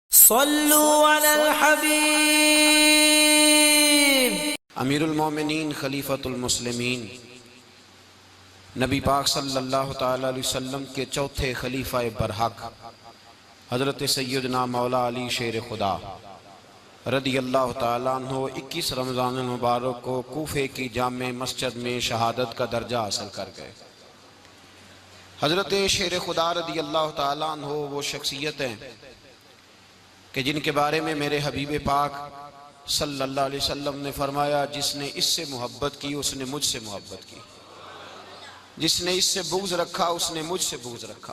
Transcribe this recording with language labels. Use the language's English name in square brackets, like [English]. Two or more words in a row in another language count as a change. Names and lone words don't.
[Arabic] صلوا على الحبيب. أمير المؤمنين خليفة المسلمين [Urdu] نبی پاک [Arabic] صلى الله تعالى عليه وسلم [Urdu] کے چوتھے خلیفہ برحق حضرت سیدنا مولا علی شیر خدا [Arabic] رضي الله تعالى عنه [Urdu] 21 رمضان مبارک کو کوفے کی جامع مسجد میں شہادت کا درجہ حاصل کر گئے. حضرت شیر خدا [Arabic] رضي الله تعالى عنه [Urdu] وہ شخصیت ہیں کہ جن کے بارے میں میرے حبیب پاک [Arabic] صلى الله عليه وسلم [Urdu] نے فرمایا، جس نے اس سے محبت کی اس نے مجھ سے محبت کی، جس نے اس سے بغض رکھا اس نے مجھ سے بغض رکھا.